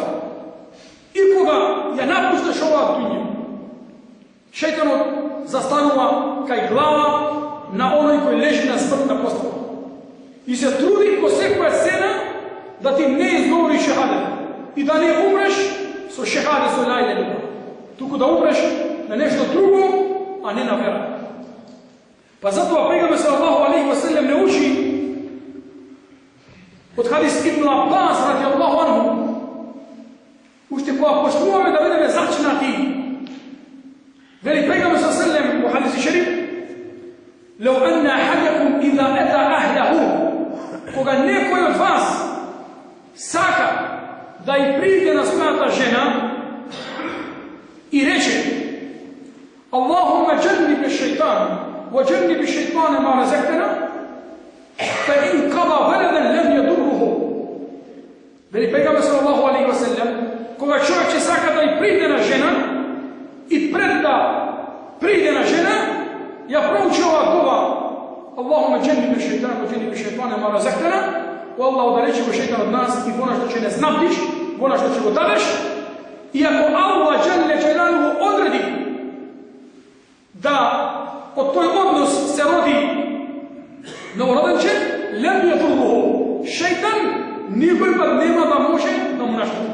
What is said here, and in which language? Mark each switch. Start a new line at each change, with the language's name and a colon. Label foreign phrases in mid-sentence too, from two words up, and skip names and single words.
Macedonian: И кога ја напушташ оваа дуња, шејтанот застанува кај глава на оној кој лежи на смртна постава и се труди по секоја цена да ти не изговори шехадет и да не умреш со шехадет, со
Arabic: لا إله إلا الله,
Macedonian: туку да умреш на нешто друго, а не на вера. Па затоа пегамбер
Arabic: صلى الله عليه وسلم
Macedonian: не учи од хадис Ибн Аббас
Arabic: رضي الله عنه,
Macedonian: уште кога почнуваме да бидеме зачинати, вели пегамбер
Arabic: صلى الله عليه وسلم
Macedonian: во хадис шериф:
Arabic: لو أن أحدكم إذا أتى أهله,
Macedonian: кога некој од вас сака да и приде на својата жена и рече:
Arabic: اللهم جنب الشيطان وجنب الشيطان ما رزقتنا فإن قضى ولدا لم يضره.
Macedonian: Вели пегамбер
Arabic: صلى الله عليه وسلم,
Macedonian: кога човек ќе сака да и приде на жена и пред да приде на жена ја проучи оваа дова:
Arabic: اللهم جنب الشيطان وجنب الشيطان ما رزقتنا,
Macedonian: о Аллах, удалечи го шејтан од нас и во она што ќе не знабдиш, во она што ќе го дадеш. И ако Аллах
Arabic: جل جلاله
Macedonian: одреди да од тој однос се роди новороденче,
Arabic: لم يضره,
Macedonian: шејтан никој пат нема да може да му наштети.